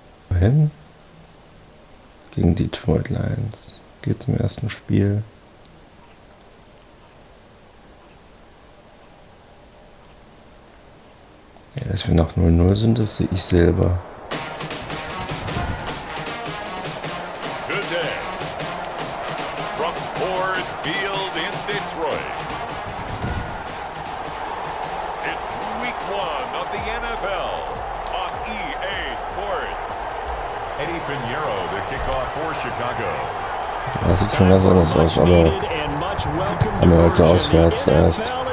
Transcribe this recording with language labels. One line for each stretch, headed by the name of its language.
German: Wohin? Gegen die Detroit Lions. Geht zum ersten Spiel. Ja, dass wir nach 0-0 sind, das sehe ich selber.
English: Today, from Ford Field in Detroit, it's week 1 of the NFL on EA Sports. Eddie Pinheiro, the kickoff for Chicago.
German: Das sieht schon ganz anders aus, aber haben wir heute auswärts erst.